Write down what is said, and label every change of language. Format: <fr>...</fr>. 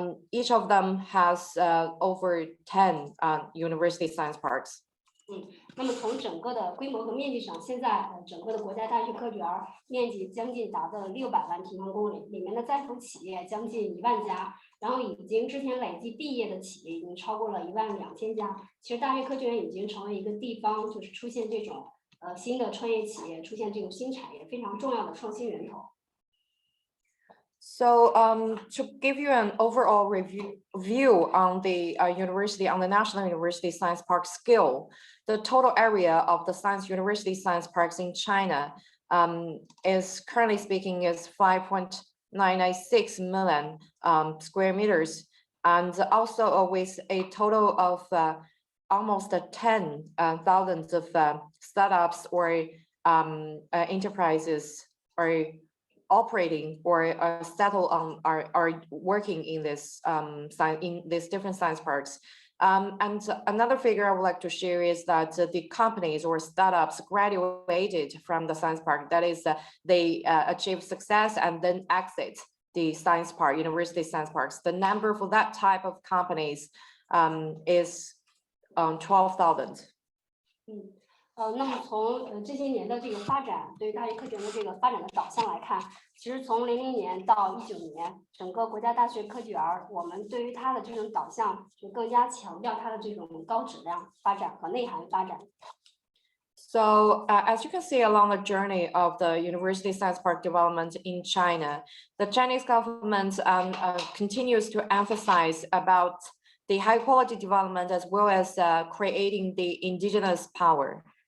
<en>Each of them has over 10 university science parks.</en> <zh>那么从整个的规模和面积上，现在整个的国家大学科学园面积将近达到了600万平方公里，里面的在服企业将近1万家，然后已经之前累计毕业的企业已经超过了12000家。其实大学科学园已经成为一个地方，就是出现这种新的创业企业，出现这种新产业非常重要的创新源头。</zh> <en>So to give you an overall view on the National University Science Park scale, the total area of the science university science parks in China is currently speaking is 5.996 million square meters, and also with a total of almost 10,000 of startups or enterprises or operating or settle on are working in this in these different science parks. And another figure I would like to share is that the companies or startups graduated from the science park. That is, they achieve success and then exit the science park, university science parks. The number for that type of companies is 12,000.</en> <zh>那么从这些年的这个发展，对于大学科学的这个发展的导向来看，其实从00年到19年，整个国家大学科技园，我们对于它的这种导向，就更加强调它的这种高质量发展和内涵发展。</zh> <en>So as you can see along the journey of the University Science Park development in China, the Chinese government continues to emphasize about the high quality development as well as creating the indigenous power.</en>